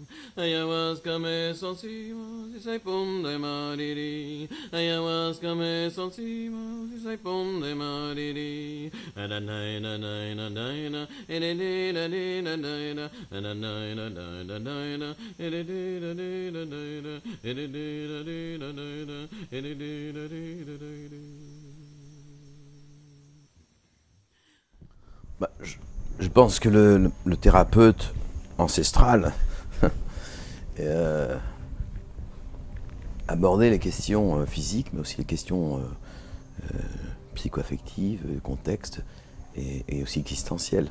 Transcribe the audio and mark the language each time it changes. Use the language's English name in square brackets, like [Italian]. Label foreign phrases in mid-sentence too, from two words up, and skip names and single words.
[French] ayahuasca me solcimos y sai pum de mariri, ayahuasca me solcimos y sai pum de mariri, ananaina naina naina, ededina dina naina, ananaina naina naina, ededina dina naina, ededina dina naina, ededina dina naina. Je pense que le thérapeute ancestral abordait les questions physiques, mais aussi les questions psycho-affectives, contexte, et aussi existentielles.